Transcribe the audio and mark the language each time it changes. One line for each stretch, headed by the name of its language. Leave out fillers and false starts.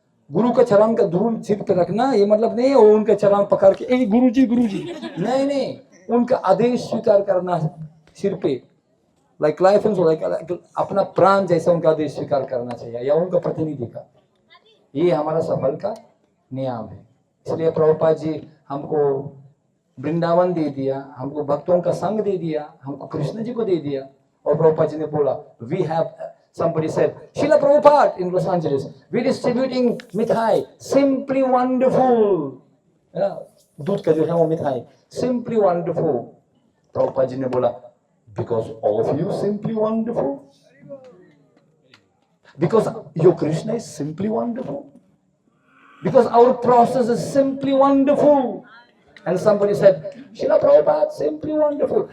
Hindi: गुरु का चरण का धूल सिर पे रखना ये मतलब नहीं है वो उनका चरण पकड़ के ए गुरु जी नहीं, उनका आदेश स्वीकार करना सिर पे,
English: like life and like
Hindi: अपना प्राण जैसा उनका आदेश स्वीकार करना चाहिए, या उनका प्रतिनिधि का। ये हमारा सफल का नियम है। इसलिए प्रभुपाद जी हमको वृंदावन दे दिया, हमको भक्तों का संग दे दिया, हमको कृष्ण जी को दे दिया। और प्रभुपाद जी ने बोला,
English: We have, somebody said, Srila Prabhupada in Los Angeles, we distributing mithai, simply wonderful.
Hindi: दूध का जो है वो मिठाई,
English: simply wonderful.
Hindi: प्रभुपाद जी ने बोला,
English: because all of you simply wonderful, because your Krishna is simply wonderful, because our process is simply wonderful. And somebody said, Srila Prabhupada, simply wonderful.